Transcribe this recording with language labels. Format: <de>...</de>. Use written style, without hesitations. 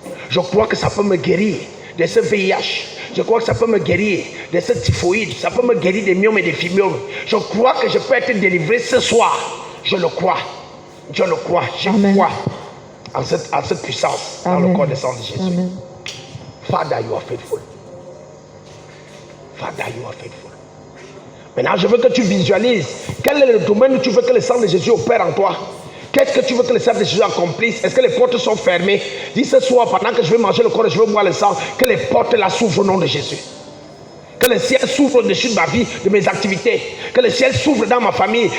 <fr>Je crois que ça peut me guérir de ce VIH. Je crois que ça peut me guérir de ce typhoïde. Ça peut me guérir des myomes et des fibromes. Je crois que je peux être délivré ce soir. Je le crois. Je le crois. Je crois en cette puissance dans le corps et le sang de Jésus. Amen.</fr> <en>Father, you are faithful. Father, you are faithful.</en> <fr>Maintenant, je veux que tu visualises quel est le domaine où tu veux que le sang de Jésus opère en toi. Qu'est-ce que tu veux que le sang de Jésus accomplisse? Est-ce que les portes sont fermées? Dis ce soir, pendant que je vais manger le corps et je vais boire le sang, que les portes là s'ouvrent au nom de Jésus. Que le ciel s'ouvre au-dessus de ma vie, de mes activités. Que le ciel s'ouvre dans ma famille.</fr>